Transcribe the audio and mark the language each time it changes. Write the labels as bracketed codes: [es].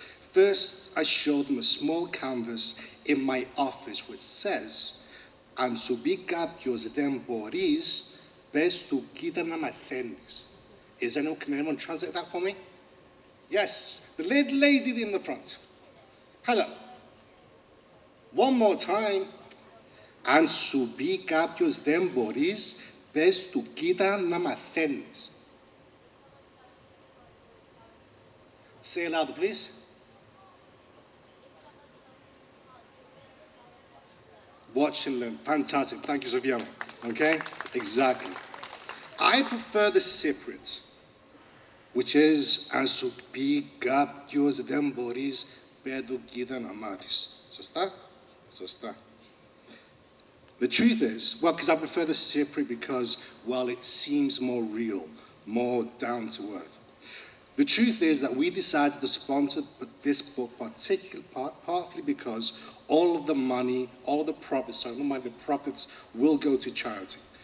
[en] First, I showed them a small canvas in my office which says, [el] αν σου πει κάποιος δεν μπορείς, πες του κοίτα να μαθαίνεις. [en] Can anyone translate that for me? Yes, the lady in the front. Hello. One more time. [el] Αν σου πει κάποιος δεν μπορείς, πες του κοίτα να μαθαίνεις. [en] Say it louder, please. Watch and learn. Fantastic. Thank you, Sofiana. Okay? Exactly. I prefer the Cypriot, which is [el] αν σου πει κάποιος δεν μπορείς, πες του κοίτα να μάθεις. Σωστά? Σωστά. [en] The truth is, well, because I prefer the Cypriot because, well, it seems more real, more down to earth. The truth is that we decided to sponsor this book partly because all of the money, all of the profits, the profits will go to charity.